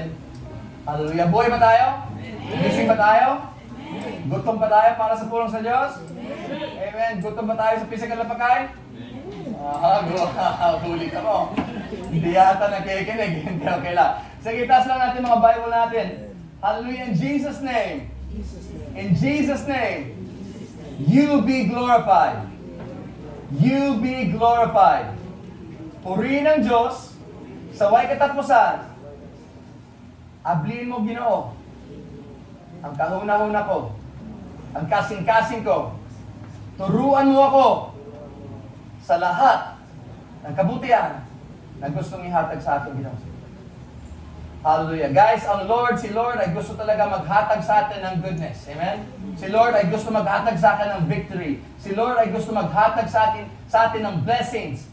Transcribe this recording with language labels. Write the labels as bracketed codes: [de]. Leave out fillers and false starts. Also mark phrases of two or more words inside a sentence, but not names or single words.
[tl] Hallelujah. Buhay ba tayo? Gising ba tayo? Gutom ba tayo para sa [ceb] pulong sa Diyos? [tl] Amen. Gutom ba tayo sa physical na pagkain? Huli ka mo. Hindi yata nakikinig. Hindi okay lang. Sige, taas lang natin mga Bible natin. [en] Hallelujah. In Jesus' name. In Jesus' name. You be glorified. You be glorified. [tl] Purihin ang Diyos sa [ceb] way katapusan. Abliin mo, Ginoo, ang kahuna-huna ko, ang kasing-kasing ko. [tl] Turuan mo ako sa lahat ng kabutihan na gustong ihatag sa akin, Ginoo. Hallelujah. Guys, si Lord ay gusto talaga maghatag sa atin ng goodness. Amen? Si Lord ay gusto maghatag sa atin ng victory. Si Lord ay gusto maghatag sa atin ng blessings.